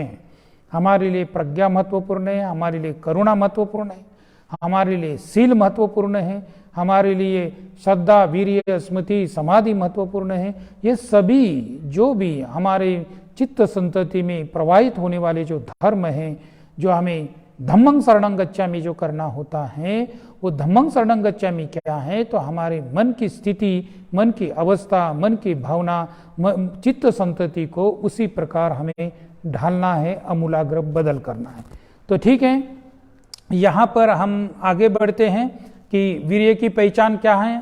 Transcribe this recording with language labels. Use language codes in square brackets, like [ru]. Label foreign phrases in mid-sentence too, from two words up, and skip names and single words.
[hi] हमारे लिए प्रज्ञा महत्वपूर्ण है, हमारे लिए करुणा महत्वपूर्ण है, हमारे लिए शील महत्वपूर्ण है, हमारे लिए श्रद्धा, वीर्य, स्मृति, समाधि महत्वपूर्ण है। ये सभी जो भी हमारे चित्त संतति में प्रवाहित होने वाले जो धर्म हैं, जो हमें [pi] धम्मं शरणं गच्छामि [hi] जो करना होता है, वो [pi] धम्मं शरणं गच्छामि [hi] क्या है, तो हमारे मन की स्थिति, मन की अवस्था, मन की भावना, चित्त संतति को उसी प्रकार हमें ढालना है, अमूलाग्र बदल करना है। तो ठीक है, यहाँ पर हम आगे बढ़ते हैं कि वीर्य की पहचान क्या है।